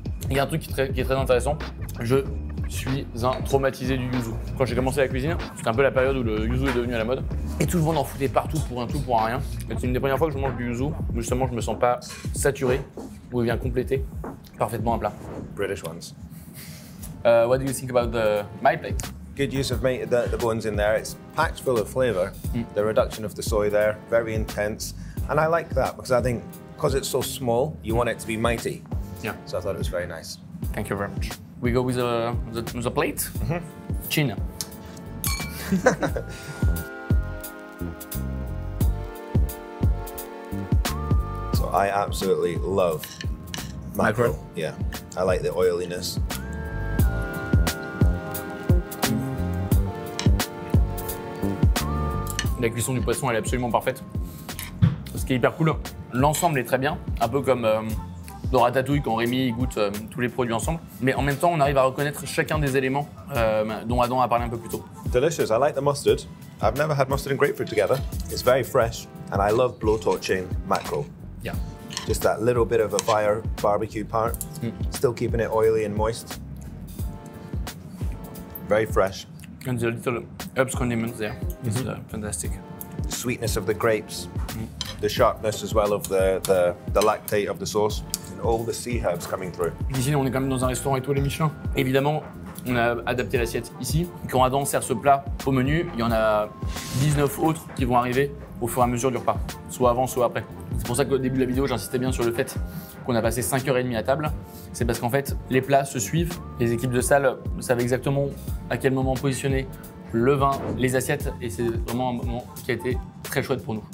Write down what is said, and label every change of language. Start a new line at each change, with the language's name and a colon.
French: Il y a un truc qui est très intéressant. Je suis un traumatisé du yuzu. Quand j'ai commencé la cuisine, c'était un peu la période où le yuzu est devenu à la mode. Et tout le monde en foutait partout pour un tout, pour un rien. C'est une des premières fois que je mange du yuzu où justement je me sens pas saturé, où il vient compléter parfaitement un plat.
English: British ones. What do you think about my plate? Good use of the buns in there. It's packed full of flavor. The reduction of the soy there, very intense. And I like that because I think because it's so small, you want it to be mighty. Yeah. So I thought it was very nice. Thank you very much. We go with the plate. Chin. So I absolutely love mackerel. Mackerel? Yeah, I like the oiliness.
French: La cuisson du poisson, elle est absolument parfaite. Ce qui est hyper cool, l'ensemble est très bien, un peu comme dans Ratatouille quand Rémi goûte tous les produits ensemble. Mais en même temps, on arrive à reconnaître chacun des éléments dont Adam a parlé un peu plus tôt.
English: Delicious. I like the mustard. I've never had mustard and grapefruit together. It's very fresh, and I love blowtorching mackerel. Yeah. Just that little bit of a fire barbecue part, still keeping it oily and moist. Very fresh. And the little herbs condiments there. It's fantastic. The sweetness of the grapes, the sharpness as well of the lactate of the sauce, and all the sea herbs coming through.
French: Ici, on est quand même dans un restaurant étoilé Michelin. Évidemment, on a adapté l'assiette ici. Quand Adam sert ce plat au menu, il y en a 19 autres qui vont arriver au fur et à mesure du repas, soit avant, soit après. C'est pour ça qu'au début de la vidéo, j'insistais bien sur le fait qu'on a passé 5h30 à table. C'est parce qu'en fait, les plats se suivent. Les équipes de salle savent exactement à quel moment positionner le vin, les assiettes, et c'est vraiment un moment qui a été très chouette pour nous.